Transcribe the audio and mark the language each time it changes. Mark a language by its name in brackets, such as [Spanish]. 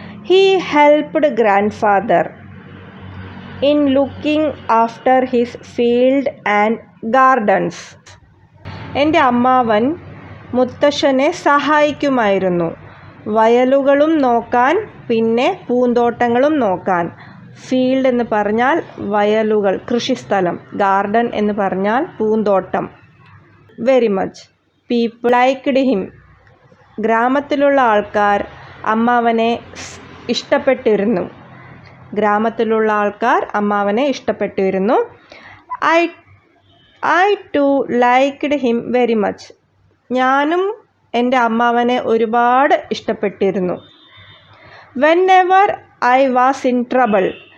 [English] He helped grandfather in looking after his field and gardens. [Malayalam] എൻ്റെ അമ്മാവൻ മുത്തശ്ശനെ സഹായിക്കുമായിരുന്നു വയലുകളും നോക്കാൻ പിന്നെ പൂന്തോട്ടങ്ങളും നോക്കാൻ. ഫീൽഡ് എന്ന് പറഞ്ഞാൽ വയലുകൾ, കൃഷിസ്ഥലം. ഗാർഡൻ എന്ന് പറഞ്ഞാൽ പൂന്തോട്ടം. Very much. [English] People liked him. [Malayalam] ഗ്രാമത്തിലുള്ള ആൾക്കാർ അമ്മാവനെ ഇഷ്ടപ്പെട്ടിരുന്നു. ഗ്രാമത്തിലുള്ള ആൾക്കാർ അമ്മാവനെ ഇഷ്ടപ്പെട്ടിരുന്നു. [English] I too liked him very much. [Malayalam] ഞാനും എൻ്റെ അമ്മാവനെ ഒരുപാട് ഇഷ്ടപ്പെട്ടിരുന്നു. [English] Whenever I was in trouble.